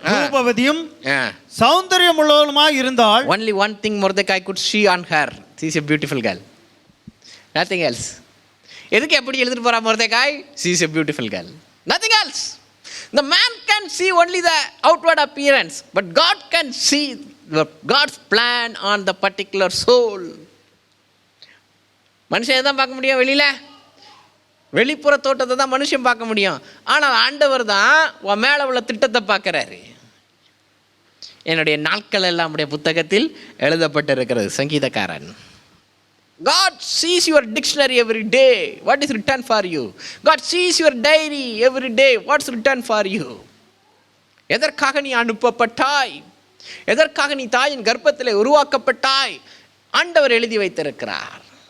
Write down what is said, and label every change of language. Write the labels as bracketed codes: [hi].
[ta] ரூபவதியும் சௌந்தரியம் உள்ளவளுமாய் இருந்தால். [en] Only one thing Mordecai could see on her. She is a beautiful girl. Nothing else. [ta] எதுக்கு எப்படி எழுதிட்டு போறா மொர்தெகாய்? [en] She is a beautiful girl. Nothing else. The man can see only the outward appearance, but God can see God's plan on the particular soul. [ta] மனுஷன் எதான் பார்க்க முடியும்? வெளிப்புற தோட்டத்தை தான் மனுஷன் பார்க்க முடியும். ஆனால் ஆண்டவர் தான் உன் மேலே உள்ள திட்டத்தை பார்க்குறாரு. என்னுடைய நாட்கள் எல்லாம் உடைய புத்தகத்தில் எழுதப்பட்டிருக்கிறது. சங்கீதக்காரன், [en] God sees your dictionary every day. What is written for you? God sees your diary every day. What's written for you? [ta] எதற்காக நீ அனுப்பப்பட்டாய்? எதற்காக நீ தாயின் கர்ப்பத்தில் உருவாக்கப்பட்டாய்? ஆண்டவர் எழுதி வைத்திருக்கிறார்.